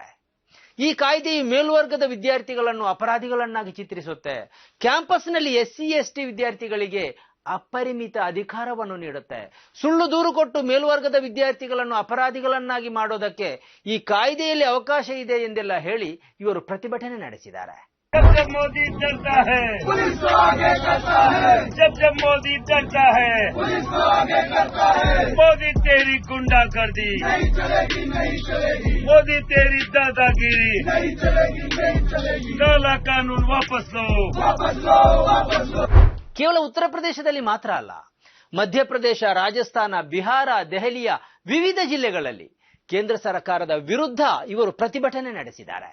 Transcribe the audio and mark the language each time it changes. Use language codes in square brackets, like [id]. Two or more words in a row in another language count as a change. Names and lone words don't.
[kn] ಈ ಕಾಯ್ದೆಯು ಮೇಲ್ವರ್ಗದ ವಿದ್ಯಾರ್ಥಿಗಳನ್ನು ಅಪರಾಧಿಗಳನ್ನಾಗಿ ಚಿತ್ರಿಸುತ್ತೆ. ಕ್ಯಾಂಪಸ್ನಲ್ಲಿ SC/ST ವಿದ್ಯಾರ್ಥಿಗಳಿಗೆ ಅಪರಿಮಿತ ಅಧಿಕಾರವನ್ನು ನೀಡುತ್ತೆ. ಸುಳ್ಳು ದೂರು ಕೊಟ್ಟು ಮೇಲ್ವರ್ಗದ ವಿದ್ಯಾರ್ಥಿಗಳನ್ನು ಅಪರಾಧಿಗಳನ್ನಾಗಿ ಮಾಡೋದಕ್ಕೆ ಈ ಕಾಯ್ದೆಯಲ್ಲಿ ಅವಕಾಶ ಇದೆ ಎಂದೆಲ್ಲ ಹೇಳಿ ಇವರು ಪ್ರತಿಭಟನೆ ನಡೆಸಿದ್ದಾರೆ. [hi] जब मोदी डरता है पुलिस तो आगे करता है, जब मोदी डरता है पुलिस तो आगे करता है। मोदी तेरी गुंडागर्दी नहीं चलेगी, नहीं चलेगी। मोदी तेरी दादागिरी नहीं चलेगी, नहीं चलेगी। काला कानून वापस लो, वापस लो, वापस लो। [kn] ಕೇವಲ ಉತ್ತರ ಪ್ರದೇಶದಲ್ಲಿ ಮಾತ್ರ ಅಲ್ಲ, ಮಧ್ಯಪ್ರದೇಶ, ರಾಜಸ್ಥಾನ, ಬಿಹಾರ, ದೆಹಲಿಯ ವಿವಿಧ ಜಿಲ್ಲೆಗಳಲ್ಲಿ ಕೇಂದ್ರ ಸರ್ಕಾರದ ವಿರುದ್ಧ ಇವರು ಪ್ರತಿಭಟನೆ ನಡೆಸಿದ್ದಾರೆ.